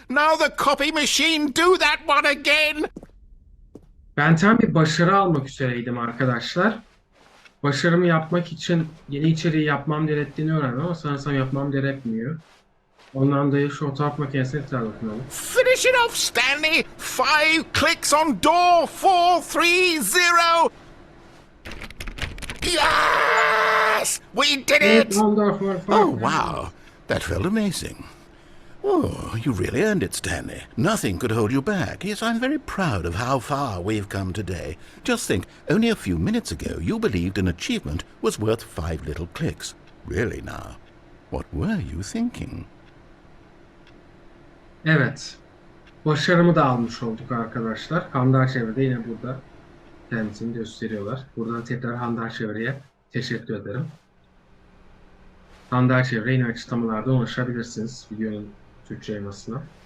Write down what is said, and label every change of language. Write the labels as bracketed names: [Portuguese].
[English] Now the copy machine do that one again! [Turkish] Ben tam bir başarı almak üzereydim arkadaşlar. Başarımı yapmak için yeni içeriği yapmam gerektiğini öğrendim ama sanırsam yapmam gerekmiyor. Ondan dolayı şu fotoğraf makinesine tekrar dokunalım. [English] Finish it off, Stanley! 5 clicks on door 430! Yes! We did it! Oh, wow. That felt amazing. Oh, you really earned it, Stanley. Nothing could hold you back. Yes, I'm very proud of how far we've come today. Just think, only a few minutes ago you believed an achievement was worth 5 little clicks. Really now, what were you thinking? [Turkish] Evet. Başarımı da almış olduk arkadaşlar. Handar Çevre'de yine burada kendisini gösteriyorlar. Buradan tekrar Handar Çevre'ye teşekkür ederim. Handar Çevre yine açıklamalarda ulaşabilirsiniz videonun Türkçe yayınlasına.